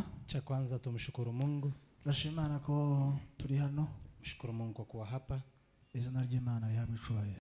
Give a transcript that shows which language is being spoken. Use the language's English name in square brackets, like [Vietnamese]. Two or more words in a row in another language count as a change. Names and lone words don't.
[Swahili] Cha kwanza tumshukuru Mungu. [Kinyarwanda] Turashima Imana ko turi hano. [Swahili] Mshukuru Mungu kwa kuwa hapa. [Kinyarwanda] Izina ry'Imana rihabwe icubahiro.